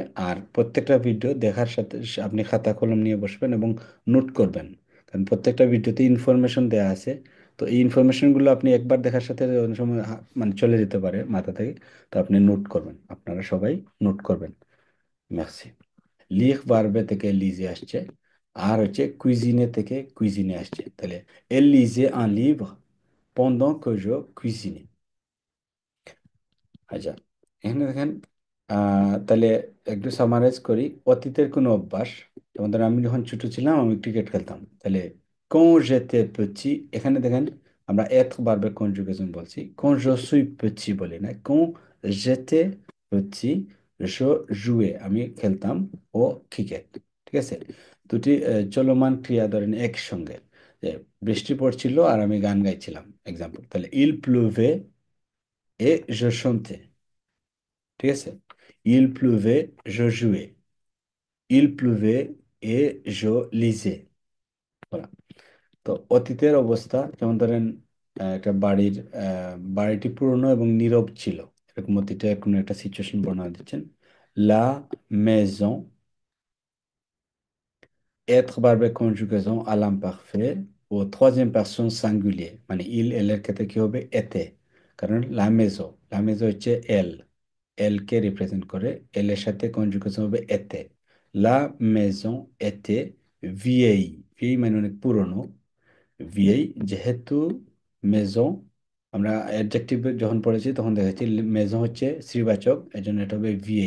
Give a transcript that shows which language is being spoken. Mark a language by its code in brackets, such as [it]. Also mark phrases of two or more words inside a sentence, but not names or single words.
[bn] আর প্রত্যেকটা ভিডিও দেখার সাথে আপনি খাতা কলম নিয়ে বসবেন এবং নোট করবেন, কারণ প্রত্যেকটা ভিডিওতে ইনফরমেশন দেওয়া আছে। তো এই ইনফরমেশনগুলো আপনি একবার দেখার সাথে অনেক সময় মানে চলে যেতে পারে মাথা থেকে। তো আপনি নোট করবেন, আপনারা সবাই নোট করবেন। মেরসি। লিখ ভার্বে থেকে লিজে আসছে, আর হচ্ছে কুইজিনে থেকে কুইজিনে আসছে। [fr] তাহলে elle lisait un livre pendant que je cuisine। [bn] আচ্ছা, এখানে দেখেন, তাহলে একটু সামারাইজ করি। অতীতের কোনো অভ্যাস, যেমন ধরেন আমি যখন ছোট ছিলাম আমি ক্রিকেট খেলতাম, তাহলে [fr] quand j'étais petit, [bn] এখানে দেখেন আমরা être ভার্বের কনজুগেশন বলছি, [fr] quand je suis petit [bn] বলি না, [fr] quand j'étais petit je jouais, [bn] আমি খেলতাম ও ক্রিকেট। ঠিক আছে, দুটি চলমান ক্রিয়া ধরেন একসঙ্গে, যে বৃষ্টি পড়ছিল আর আমি গান গাইছিলাম এক্সাম্পল, তাহলে [fr] il pleuvait et je chantais। [bn] ঠিক আছে? [fr] Il pleuvait, je jouais. Il pleuvait et je lisais. Voilà. [bn] তো অতীতের অবস্থা যেমন ধরেন একটা বাড়িটি পুরনো এবং নীরব ছিল, এরকম অতীতে কোনো একটা সিচুয়েশন বর্ণনা দিচ্ছেন। [fr] la maison, être verbe conjugaison à l'imparfait ও troisième personne singulier, [bn] মানে ইল এর ক্ষেত্রে কি হবে? এতে। কারণ [fr] la maison [bn] হচ্ছে এল, এল কে রিপ্রেজেন্ট করে, এল এর সাথে কনজুগেশন হবে এতে। [fr] la maison était vieille, vieille [bn] মানে অনেক পুরনো। ভিয়েই যেহেতু মেজন, আমরা অ্যাডজেক্টিভ যখন পড়েছি তখন দেখেছি মেজন হচ্ছে স্ত্রীবাচক, এই জন্য এটা হবে ভিয়েই।